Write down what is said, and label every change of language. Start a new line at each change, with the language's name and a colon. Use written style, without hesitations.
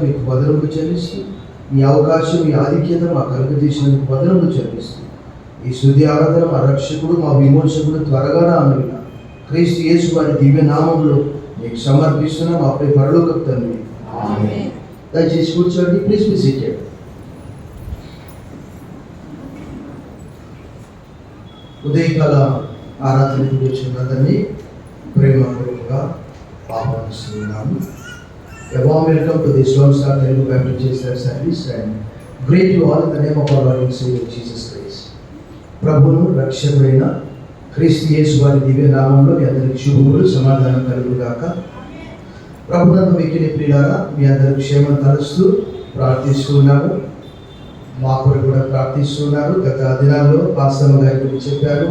Telugu: మీకు వదనములు చెల్లిస్తూ ఈ అవకాశం, ఈ ఆధిక్యత మా కలుగజేసినందుకు వదనములు చెల్లిస్తూ ఈ స్తుతి ఆరాధన మా రక్షకుడు, మా విమోచకుడు త్వరగా రానుగా క్రీస్తు యేసు వారి దివ్య నామంలో మీకు సమర్పిస్తున్న మా ప్రియ పరలోకపు తండ్రి. దయచేసి కూర్చోండి.
English: Please be seated.
Telugu: ఉదయకాల ఆరాధనకు వచ్చినందరినీ ప్రేమపూర్వకంగా ఆహ్వానిస్తున్నాము.
English: Welcome to this Lone Star Telugu Baptist Church service and greet you all in the name of our Lord and Savior Jesus Christ.
Telugu: ప్రభువును రక్షకుడైన క్రీస్తు యేసు వారి దివ్య నామంలో మీ అందరికి శుభములు, సమాధానం కలుగుగాక. ప్రభునందు మిక్కిలి ప్రియులారా, మీ అందరికి క్షేమం తలుస్తూ ప్రార్థిస్తున్నాను. మా కొరకు కూడా ప్రార్థిస్తున్నారు. గత దినాల్లో పాస్టమ్మ గారి గురించి చెప్పారు.